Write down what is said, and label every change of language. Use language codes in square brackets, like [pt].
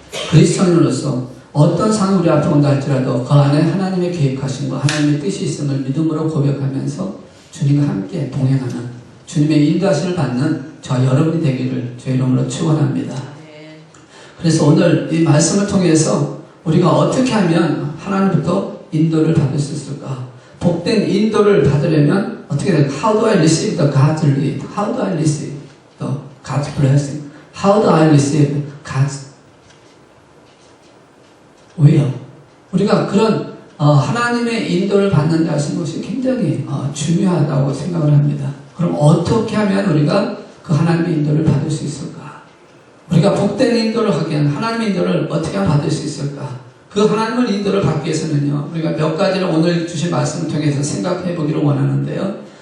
[ko] 그리스도인으로서 어떤 상황이 우리 앞에 온다 할지라도 그 안에 하나님의 계획하심과 하나님의 뜻이 있음을 믿음으로 고백하면서 주님과 함께 동행하는, 주님의 인도하심을 받는 저와 여러분이 되기를 주의 이름으로 축원합니다. 그래서 오늘 이 말씀을 통해서 우리가 어떻게 하면 하나님부터 인도를 받을 수 있을까? 복된 인도를 받으려면 어떻게 될까? [en] How do I receive the God's lead? How do I receive the God's blessing? How do I receive God's will? [ko] 우리가 그런 하나님의 인도를 받는다 하신 것이 굉장히 중요하다고 생각을 합니다. 그럼 어떻게 하면 우리가 그 하나님의 인도를 받을 수 있을까? 우리가 복된 인도를 하기 위한 하나님의 인도를 어떻게 하면 받을 수 있을까? 그 하나님의 인도를 받기 위해서는요, 우리가 몇 가지를 오늘 주신 말씀을 통해서 생각해 보기를 원하는데요.